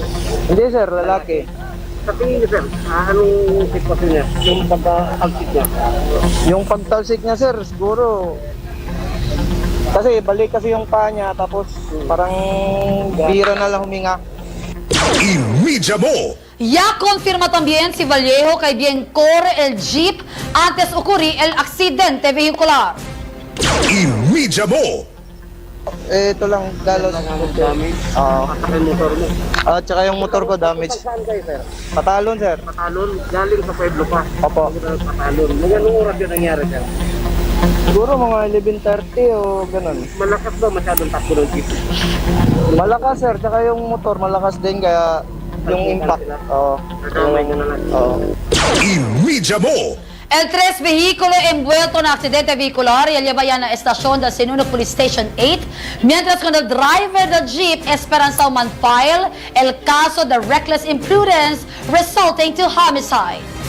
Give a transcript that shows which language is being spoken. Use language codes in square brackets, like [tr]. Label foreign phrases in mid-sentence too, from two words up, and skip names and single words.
[tl] Hindi sir, lalaki. Sa tingin niyo sir, anong sitwasyon niya? Yung pagka-exit niya? Yung pagtalsik niya sir, siguro kasi balik kasi yung paa niya, tapos parang bira na lang huminga. Imidya mo! [cbk] Ya confirma también si Vallejo que bien corre el jeep antes ocurrir el accidente vehicular. Imidya mo! [tl] Ito lang, galos. Damage? Oo. Patak yung motor mo. At saka yung motor ko damage. Saan kayo sir? Patalon sir. Patalon? Galing sa Pueblo pa? Opo. Patalon. Anong oras yun nangyari sir? Siguro mga 11:30 o ganun. Malakas ba masyadong takbo ng jeep? Malakas sir, tsaka yung motor malakas din kaya yung impact. Oo. Nadamay nyo na lang. Oo. Imidya mo! [cbk] El 3 vehículo envuelto en accidente vehicular y lleva ya a la estación del Sinunok Police Station 8, mientras con el driver del jeep Esperanza man file el caso de [en] reckless imprudence resulting to homicide.